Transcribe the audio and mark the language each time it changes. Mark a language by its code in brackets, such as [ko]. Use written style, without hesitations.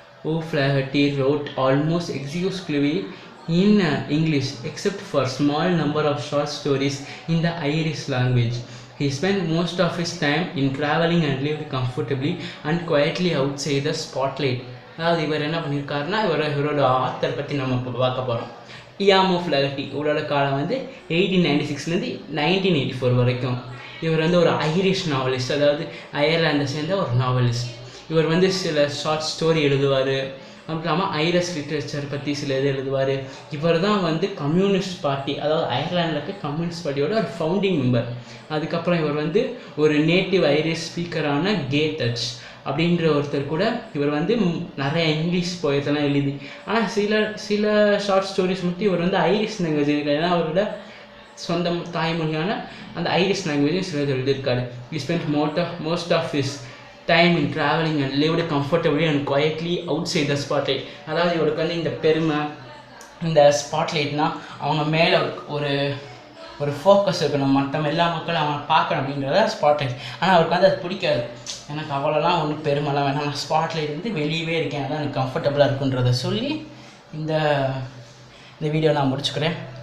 [en] O'Flaherty wrote almost exclusively in English, except for a small number of short stories in the Irish language. He spent most of his time in traveling and lived comfortably and quietly outside the spotlight. [ta] அதாவது இவர் என்ன பண்ணியிருக்காருன்னா, இவரோட author பற்றி நம்ம இப்போ பார்க்க போகிறோம். லியாம் ஓஃப்லாஹெர்ட்டி இவரோட காலம் வந்து 1896லேருந்து 1984 வரைக்கும். இவர் வந்து ஒரு ஐரிஷ் நாவலிஸ்ட், அதாவது அயர்லாண்டை சேர்ந்த ஒரு நாவலிஸ்ட். இவர் வந்து சில ஷார்ட் ஸ்டோரி எழுதுவார், அப்படி இல்லாமல் ஐரிஷ் லிட்ரேச்சர் பற்றி சில இது எழுதுவார். இவர் தான் வந்து கம்யூனிஸ்ட் பார்ட்டி, அதாவது அயர்லாண்டில் இருக்க கம்யூனிஸ்ட் பார்ட்டியோட ஒரு ஃபவுண்டிங் மெம்பர். அதுக்கப்புறம் இவர் வந்து ஒரு நேட்டிவ் ஐரிஷ் ஸ்பீக்கரான கே டச் அப்படின்ற ஒருத்தர் கூட இவர் வந்து நிறைய இங்கிலீஷ் போயத்தெல்லாம் எழுதி, ஆனால் சில ஷார்ட் ஸ்டோரிஸ் மட்டும் இவர் வந்து ஐரிஷ் லாங்குவேஜ் இருக்காரு, ஏன்னா அவரோட சொந்த தாய்மொழியான அந்த ஐரிஷ் லாங்குவேஜும் சிலது எழுதியிருக்காரு. [en] He spent most of his time in traveling and lived comfortably and quietly outside the spotlight. [ta] அதாவது இவருக்கு வந்து இந்த பெருமை, இந்த ஸ்பாட்லைட்னால் அவங்க மேலே ஒரு ஃபோக்கஸ் இருக்கணும், மற்ற எல்லா மக்களும் அவனை பார்க்கணும் அப்படின்றத ஸ்பாட்லைட். ஆனால் அவருக்கு வந்து அது பிடிக்காது. எனக்கு அவ்வளோலாம் ஒன்றும் பெருமைலாம் வேணாம், நான் ஸ்பாட்லைட் வந்து வெளியவே இருக்கேன், அதான் எனக்கு கம்ஃபர்டபுளாக இருக்குன்றதை சொல்லி இந்த வீடியோ நான் முடிச்சுக்கிறேன்.